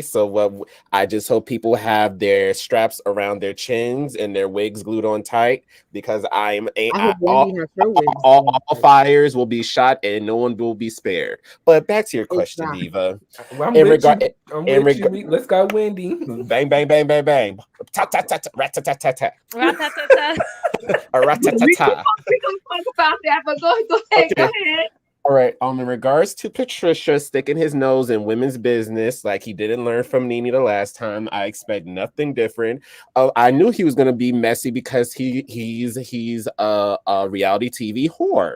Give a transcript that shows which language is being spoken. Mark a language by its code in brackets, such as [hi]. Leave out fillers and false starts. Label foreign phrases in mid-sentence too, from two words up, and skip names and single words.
[en] So, what I just hope people have their straps around their chins and their wigs glued on tight, because I hope Wendy has her wigs all fires will be shot and no one will be spared. But back to your question, Diva. Well, I'm In with regard, you. I'm in with regard, you. Let's go, Wendy. bang, bang, bang, bang, bang, ta ta ta ta, rat ta ta ta ta, Ra-ta-ta-ta. a rat ta ta ta. We're gonna talk about that, but go ahead, go Okay. ahead. All right. In regards to Patricia sticking his nose in women's business, like he didn't learn from Nene the last time, I expect nothing different. I knew he was gonna be messy because he's a reality TV whore.